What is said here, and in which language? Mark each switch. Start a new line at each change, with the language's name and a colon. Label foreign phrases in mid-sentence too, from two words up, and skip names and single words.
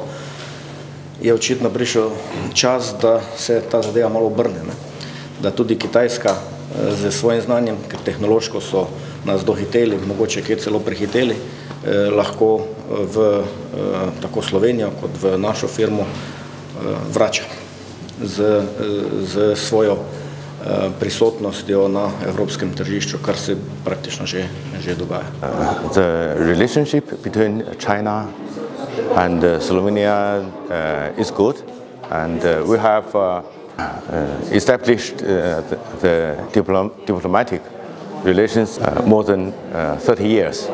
Slovenian: je očitno prišel čas, da se ta zadeva malo obrne, da tudi Kitajska z svojim znanjem, ker tehnološko so nas dohiteli, mogoče kje celo prehiteli, lahko v tako Slovenijo kot v našo firmo vrača z svojo prisotnostjo na evropskem tržišču, kar se praktično že dogaja.
English: The relationship between China and Slovenia is good, and we have established the diplomatic relations more than 30 years.